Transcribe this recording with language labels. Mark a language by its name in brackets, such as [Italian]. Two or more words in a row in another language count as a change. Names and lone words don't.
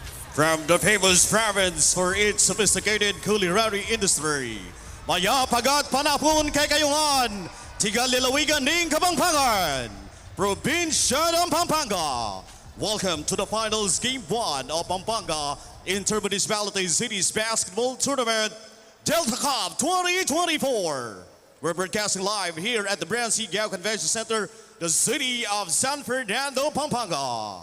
[English] From the famous province for its sophisticated culinary industry, [Pampanga] maya pagat panapon kay kayungan, tiga lalawigan ning Kapampangan, [Filipino] probinsya ng Pampanga. [English] Welcome to the finals game 1 of Pampanga Inter-Municipalities-Cities Basketball Tournament Delta Cup 2024. We're broadcasting live here at the BREN GUIAO Convention Center, the city of San Fernando, Pampanga.